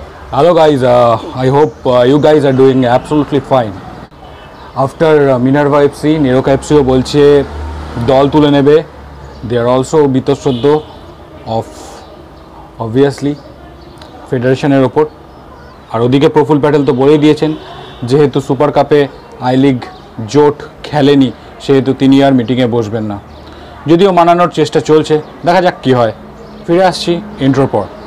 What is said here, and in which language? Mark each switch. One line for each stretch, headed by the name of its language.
English: Hello guys, I hope you guys are doing absolutely fine.
Bangla: After Minerva FC, Neroka FCও বলছে দল তুলে নেবে.
English: They are also বিতশ্রদ্ধ of obviously
Bangla: ফেডারেশনের ওপর. আর ওদিকে প্রফুল প্যাটেল তো বলেই দিয়েছেন যেহেতু সুপার কাপে আই লিগ জোট খেলেনি সেহেতু তিনি আর মিটিংয়ে বসবেন না. যদিও মানানোর চেষ্টা চলছে, দেখা যাক কী হয়. ফিরে আসছি ইন্ট্রোর পর.